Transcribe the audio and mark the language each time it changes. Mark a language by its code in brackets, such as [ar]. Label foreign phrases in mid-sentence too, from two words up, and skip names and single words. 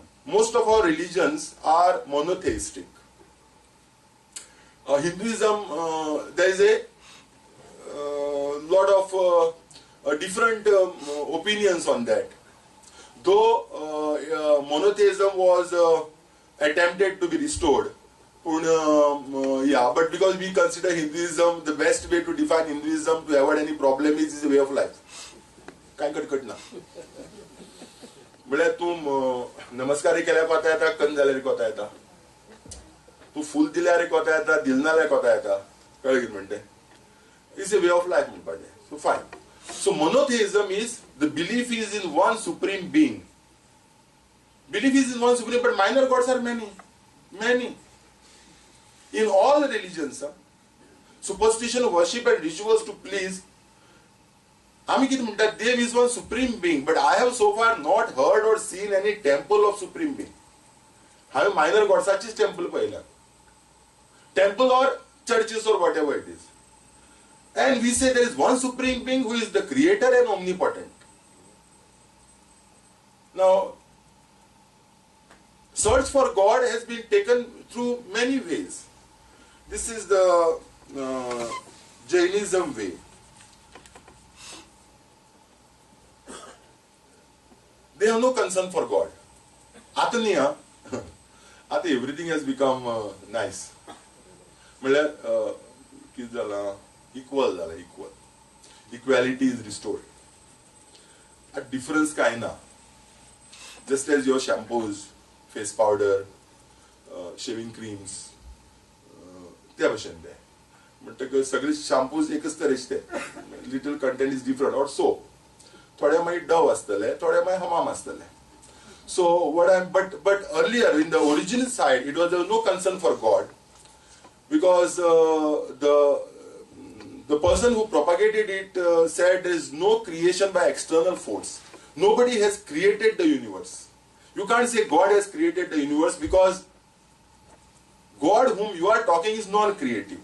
[en] Most of our religions are monotheistic. Hinduism, there is a lot of different opinions on that. Though monotheism was attempted to be restored, but because we consider Hinduism, the best way to define Hinduism to avoid any problem is a way of life. [kok] काय कटकट ना. म्हळ्यार तूं नमस्कार केल्यार कोता येता, कंद जाल्यार कोता येता. तूं फूल दिल्यार कोता येता, दिल नाल्यार कोता येता. कळ्ळें कितें म्हणटा तें? [en] it's a way of life म्हणपाचें. so fine. So monotheism is the belief is in one supreme being. Belief is in one supreme, but minor gods are many. Many. In all religions, superstition, worship and rituals to please, [kok] आमी कितें म्हणटा, देव [en] is one supreme being, but I have so far not heard or seen any temple of supreme being. [kok] हांवें [en] minor godsachis [kok] temple पळयला. [en] Temple or churches or whatever it is. And we say there is one supreme being who is the creator and omnipotent. Now, search for God has been taken through many ways. This is the Jainism way. They have no concern for God. Ataniya, everything has become nice. Matlab, [kok] कितें जाला? [en] Equal झाला, equal. Equality is restored. [kok] A difference काय ना. [en] Just as your shampoos, face powder, shaving creams, [kok] त्या भशेन ते. म्हणटकीर सगळे shampoos एकच तरेचे ते. [en] Little content is different. Or soap. [kok] थोडे मागीर Dove आसतले, थोडे मागीर Hammam आसतले. [en] So but earlier in the original side, there was no concern for God, because the person who propagated it said there is no creation by external force. Nobody has created the universe. You can't say God has created the universe, because God whom you are talking is non-creative.